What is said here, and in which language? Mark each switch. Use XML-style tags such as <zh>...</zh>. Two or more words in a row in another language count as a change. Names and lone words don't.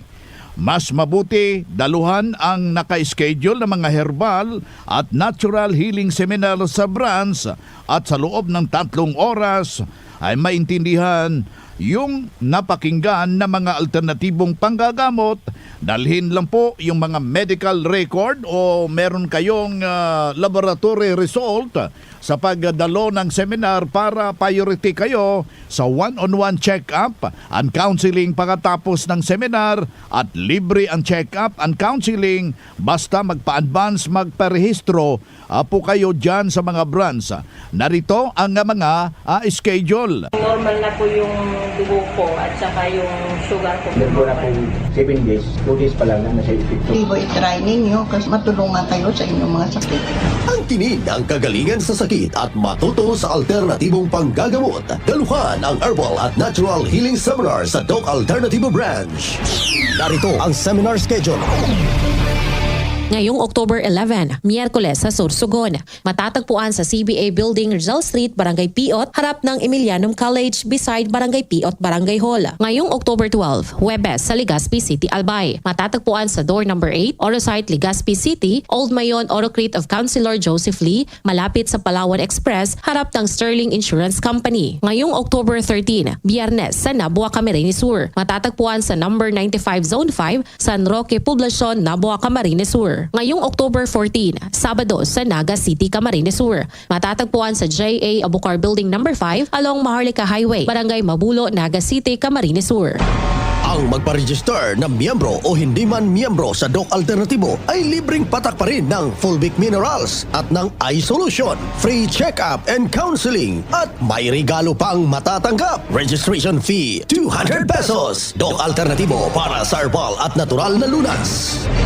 <tl>Mas mabuti, daluhan ang naka-schedule ng mga herbal at</tl> <en>natural healing seminar</en> <tl>sa branch at sa loob ng 3 oras ay maintindihan yung napakinggan na mga alternatibong panggagamot. Dalhin lang po yung mga</tl> <en>medical record</en> <tl>o meron kayong</tl> <en>laboratory result</en> <tl>sa pagdalo ng seminar para priority kayo sa</tl> <en>one-on-one check-up and counseling</en> <tl>pagkatapos ng seminar at libre ang</tl> <en>check-up and counseling</en> <tl>basta magpa-advance, magparehistro po kayo dyan sa mga branch. Narito ang mga schedule. Normal na po yung dugo ko at saka yung sugar ko. Meron na pong 7 days, 2 days pa lang na nasa epekto. Libo i-try ninyo kasi matulungan kayo sa inyong mga sakit. Ang tinig ng kagalingan sa sakit at matuto sa alternatibong panggagamot. Daluhan ang Herbal at Natural Healing Seminar sa Doc Alternativo Branch. Narito ang seminar schedule. Ngayong October 11, Miyerkules sa Sorsogon. Matatagpuan sa CBA Building, Rizal Street, Barangay Piot, harap ng Emilianum College, beside Barangay Piot, Barangay Hall. Ngayong October 12, Huwebes sa Legazpi City, Albay. Matatagpuan sa</tl> <en>door number</en> <tl>8, Orosite, Legazpi City, Old Mayon, Orocrete of Councilor Joseph Lee, malapit sa Palawan Express, harap ng Sterling Insurance Company. Ngayong October 13, Biyernes sa Nabua, Camarines Sur. Matatagpuan sa number 95 Zone 5, San Roque, Poblacion, Nabua, Camarines Sur. Ngayong October 14, Sabado sa Naga City, Camarines Sur. Matatagpuan sa J.A. Abucar Building number 5 along Maharlika Highway, Barangay Mabulo, Naga City, Camarines Sur. Ang magpa-register na miyembro o hindi man miyembro sa Doc Alternativo ay libreng patak pa rin ng Fulvic Minerals at ng iSolution,</tl> <en>free check-up and counseling</en> <tl>at may regalo pang matatanggap.</tl> <en>Registration fee 200 pesos.</en> <tl>Doc Alternativo para sa herbal at natural na lunas.</tl>